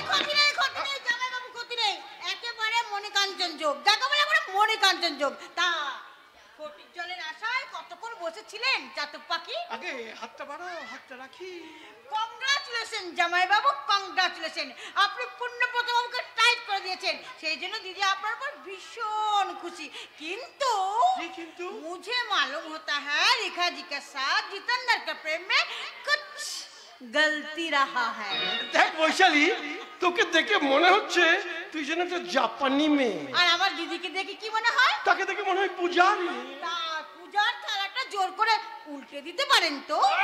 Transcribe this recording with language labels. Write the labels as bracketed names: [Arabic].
[Bangla] ক্ষতি নেই জামাইবাবু, ক্ষতি নেই, একেবারে মনিকাঞ্চন যোগ, যাকে বলে আমরা মনিকাঞ্চন যোগ। তা ফটিক জলের আশায় কতক্ষণ বসেছিলেন চাতক পাখি? আগে হাতটা বাড়াও, হাতটা রাখি। কংগ্রাচুলেশন জামাইবাবু, কংগ্রাচুলেশন, আপনি পুণ্যব্রতবাবুকে টাইট করে দিয়েছেন, সেই জন্য দিদি আপনার উপর ভীষণ খুশি। কিন্তু [Hindi] मुझे मालूम होता है रेखा जी के साथ जितेंद्र के प्रेम में कुछ गलती रहा है। [Bangla] দেখ বৈশালী, তোকে দেখে মনে হচ্ছে তুই যেন একটা জাপানি মেয়ে। আর আমার দিদিকে দেখে কি মনে হয়? তাকে দেখে মনে হয় পূজারি। তা পূজার থালাটা জোর করে উল্টে দিতে পারেন তো?